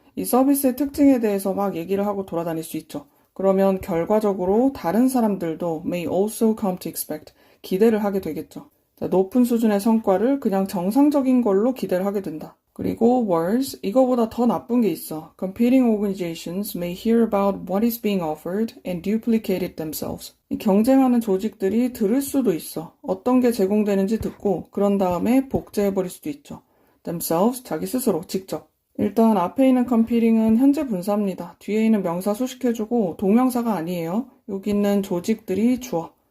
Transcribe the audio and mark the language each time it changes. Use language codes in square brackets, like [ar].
[ko] 이 서비스의 특징에 대해서 막 얘기를 하고 돌아다닐 수 있죠. 그러면 결과적으로 다른 사람들도 [en] may also come to expect, [ko] 기대를 하게 되겠죠. 자, 높은 수준의 성과를 그냥 정상적인 걸로 기대를 하게 된다. 그리고 worse, 이거보다 더 나쁜 게 있어. [en] Competing organizations may hear about what is being offered and duplicate it themselves. [ko] 이 경쟁하는 조직들이 들을 수도 있어. 어떤 게 제공되는지 듣고 그런 다음에 복제해버릴 수도 있죠. themselves, 자기 스스로, 직접. 일단 앞에 있는 competing은 현재 분사입니다. 뒤에 있는 명사 수식해주고 동명사가 아니에요. 여기 있는 조직들이 주어.